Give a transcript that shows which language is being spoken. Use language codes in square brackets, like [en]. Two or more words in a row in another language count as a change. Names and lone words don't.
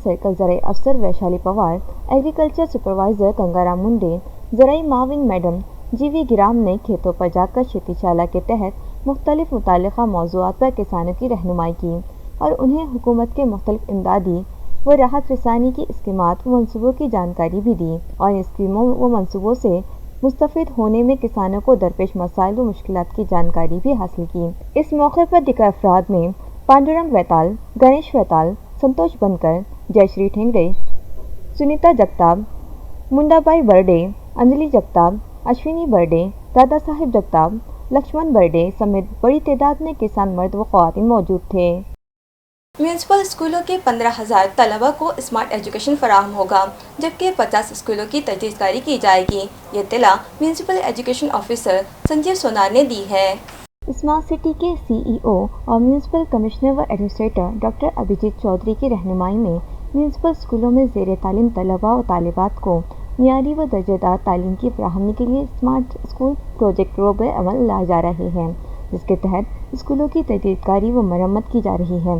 [ur] سرکل زرعی افسر ویشالی پوار، [en] agriculture supervisor [ur] گنگارام منڈے، زرعی معاون میڈم GV گرام نے کھیتوں پر جا کر شیتی شالہ کے تحت مختلف متعلقہ موضوعات پر کسانوں کی رہنمائی کی اور انہیں حکومت کے مختلف امدادی و راحت رسانی کی اسکیمات و منصوبوں کی جانکاری بھی دی اور ان اسکیموں و منصوبوں سے مستفید ہونے میں کسانوں کو درپیش مسائل و مشکلات کی جانکاری بھی حاصل کی۔ اس موقع پر دیگر افراد میں پانڈورنگ ویتال، گنیش ویتال، سنتوش بنکر، جے شری ٹھینگڑے، سنیتا جگتاپ، منڈابائی برڈے، انجلی جگتاپ، اشونی برڈے، دادا صاحب جگتاپ، لکشمن برڈے سمیت بڑی تعداد میں کسان مرد و خواتین موجود تھے. میونسپل اسکولوں کے 15,000 طلبہ کو [en] smart education [ur] فراہم ہوگا، جبکہ 50 اسکولوں کی تجدید کاری کی جائے گی. یہ اطلاع [en] municipal education officer [ur] سنجیو سونار نے دی ہے. [en] smart city [ur] کے سی ای او اور [en] municipal commissioner [ur] व [en] administrator doctor [ur] ابھیجیت چودھری کی رہنمائی میں میونسپل اسکولوں میں زیر تعلیم طلبہ و طالبات کو معیاری و درجہ دار تعلیم کی فراہمی کے لیے [en] smart school project [ur] روب عمل لائے جا رہے ہیں، جس کے تحت اسکولوں کی تجدید کاری و مرمت کی جا رہی ہے.